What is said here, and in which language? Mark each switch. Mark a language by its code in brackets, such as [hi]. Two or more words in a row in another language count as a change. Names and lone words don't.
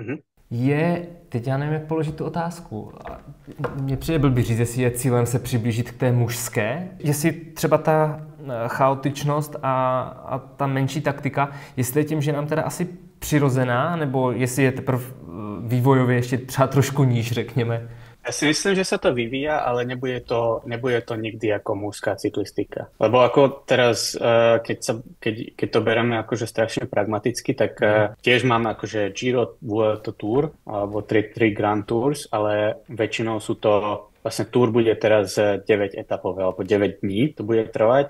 [cs] Teď já nevím, jak položit tu otázku. Mně přijde blbý říct, jestli je cílem se přiblížit k té mužské, jestli třeba ta chaotičnost a ta menší taktika, jestli je tím, že nám teda asi přirozená, nebo jestli je teprve vývojově ještě třeba trošku níž, řekněme. [sk] Ja si myslím, že sa to vyvíja, ale nebude to nikdy ako mužská cyklistika. Lebo ako teraz, keď to bereme akože strašne pragmaticky, tak tiež máme akože Giro, Vuelta Tour, alebo 3 [en] Grand Tours, [sk] ale väčšinou sú to vlastne Tour bude teraz 9 etapové, alebo 9 dní to bude trvať.